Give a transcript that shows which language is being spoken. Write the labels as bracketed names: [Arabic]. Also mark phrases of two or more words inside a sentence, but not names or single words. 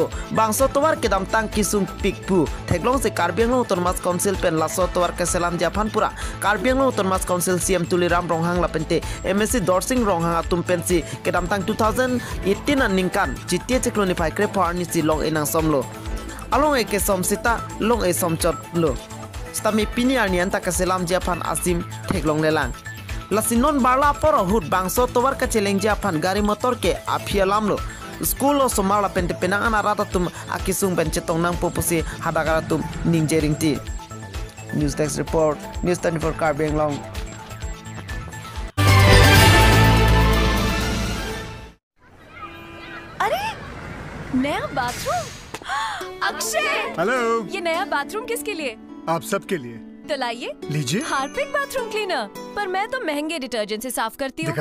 [Karbi] bangso towar ke damtang kisung pikpu teglong se Karbi Anglong Autonomous Council pen laso towar ke selam Japanpura Karbi Anglong Autonomous Council CM Tuliram Ronghang lapente MSC Dorsing Ronghang atum pensi ke damtang 2018 an ningkan jitie cekloni pai kre parni si long enang somlo along eke somsita long e somchot lo Stami pini arnian tak keselam Japan asim teglong lelang. Lasinon barla poro hut bangso towar ke celeng Japan gari motor ke apialam lo. School lo somala pente penangan aratatum akisung pencetong nang popusi hadagaratum ninjering ti. [English] News Desk Report, News 24 Karbi Anglong. [Hindi] अरे नया बाथरूम अक्षय हेलो ये नया बाथरूम किसके लिए आप सबके लिए तो लाइए लीजिए हार्पिक बाथरूम क्लीनर पर मैं तो महंगे डिटर्जेंट से साफ करती हूँ